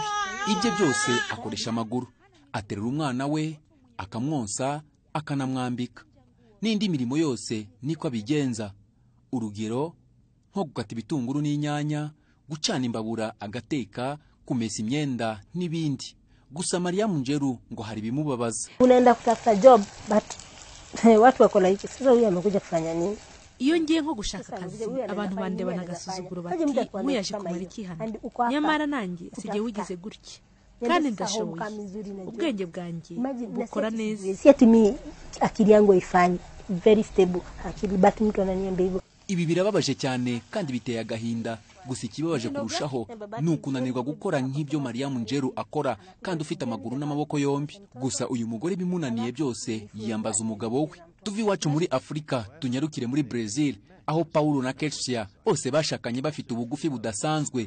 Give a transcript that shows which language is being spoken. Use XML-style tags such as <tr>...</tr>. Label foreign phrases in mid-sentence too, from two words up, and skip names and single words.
<rw>Ibyo byose akoresha amaguru. Aterura umwana we, akamwonsa, akanamwambika. N'indi mirimo yose niko abigenza. Urugero nko gukata ibitunguru n'inyanya, gucana imbabura agateka, kumesa imyenda n'ibindi. Gusa Mariam Njeru ngo hari bimubabaza.</rw> <sw>Unaenda kutafuta job but watu wako like sasa huyu amekuja kufanya nini?</sw> <rw>Iyo ngiye nko gushaka akazi abantu bandeba nagasuzuguro bati muyaje kumara iki hano, nyamara nanjye sije wigize gutya kandi ndashoboye, ubwenge bwanjye bukora neza.</rw> <sw>Si ati mimi akili yangu ifanye</sw> <en>very stable,</en> <sw>akili but mtu ananiambia hivyo.</sw> <rw>Ibi birababaje cyane kandi biteye agahinda. Gusa ikibabaje kurushaho ni ukunanirwa gukora nk'ibyo Mariam Njeru akora kandi ufite amaguru n'amaboko yombi. Gusa uyu mugore bimunaniye byose yiyambaza umugabo we. Tuvi iwacu muri Afrika tunyarukire muri Brazil, aho Paulo na Ketsia bose bashakanye bafite ubugufi budasanzwe.</rw>